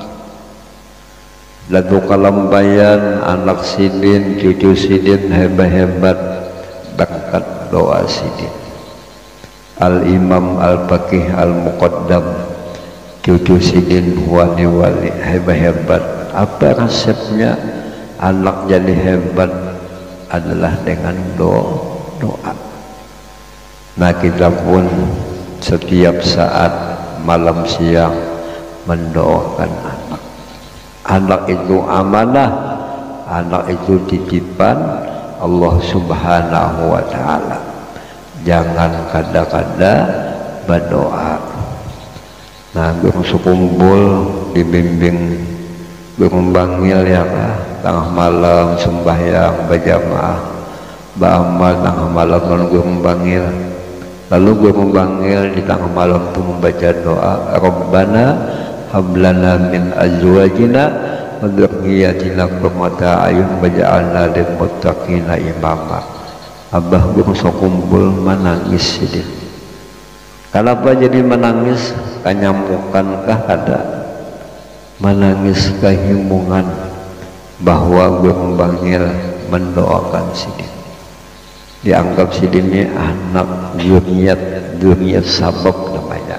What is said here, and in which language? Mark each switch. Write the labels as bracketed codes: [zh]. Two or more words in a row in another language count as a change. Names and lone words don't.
[bjn] Datuk Kalampayan, anak Sidin, cucu Sidin hebat-hebat berkat doa Sidin. Al-Imam Al-Faqih Al-Muqaddam, cucu Sidin wali-wali hebat-hebat. [id] Apa resepnya anak jadi hebat? Adalah dengan doa. Nah kita pun setiap saat malam siang mendoakan anak. Anak itu amanah, anak itu titipan Allah [ar] سبحانه وتعالى. [bjn] Jangan kada-kada berdoa. Nah Guru Sokumpul dibimbing Guru Bangil ya kah, tengah malam sembahyang berjamaah, ba'amal tengah malam non Guru Bangil. [id] Lalu Guru Bangil di tengah malam itu membaca doa, [ar] ربنا هب لنا من أزواجنا وذرياتنا قرة أعين واجعلنا للمتقين إماما. [bjn] Abah Guru Sokumpul menangis Sidin. Kenapa jadi menangis? Kanyamukankah ada? Menangis kehimungan bahwa Guru Bangil mendoakan Sidin. Dianggap Sidin ini anak zuriat sabab namanya.